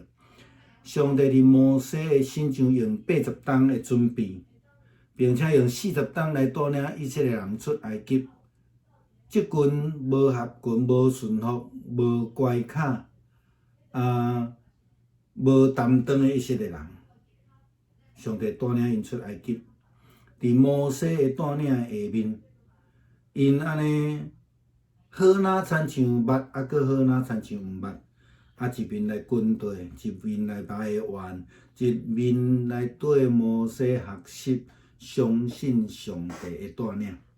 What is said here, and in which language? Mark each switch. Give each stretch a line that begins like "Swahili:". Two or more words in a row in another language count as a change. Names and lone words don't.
Min Nan Chinese: 上帝伫摩西的身上用80天的准备，并且用40天来带领以色列人出埃及。即群无合群、无顺服、无乖巧、无担当的以色列人，上帝带领因出埃及。伫摩西的带领下面，因安尼好哪亲像捌，搁好哪亲像毋捌。一面来军队，一面来排员，一面来对摩西学习，相信上帝的带领。